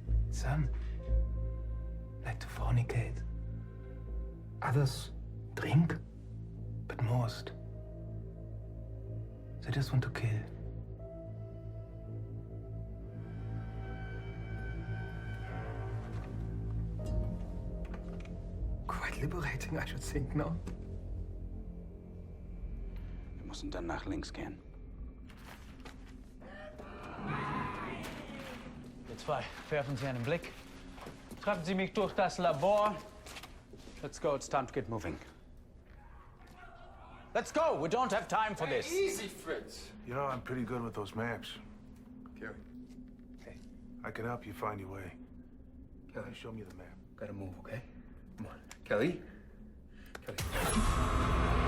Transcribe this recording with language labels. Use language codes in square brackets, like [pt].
[en] Some like to fornicate. Others drink, but most, they just want to kill. Quite liberating, I should think, no? [de] Wir müssen dann nach links gehen. Ihr zwei, werfen Sie einen Blick. Tragen Sie mich durch das Labor. [en] Let's go, it's time to get moving. Let's go, we don't have time for this. Easy, Fritz. You know, I'm pretty good with those maps. Kelly. Hey. I can help you find your way. Kelly, show me the map. Gotta move, okay? Come on. Kelly? Kelly.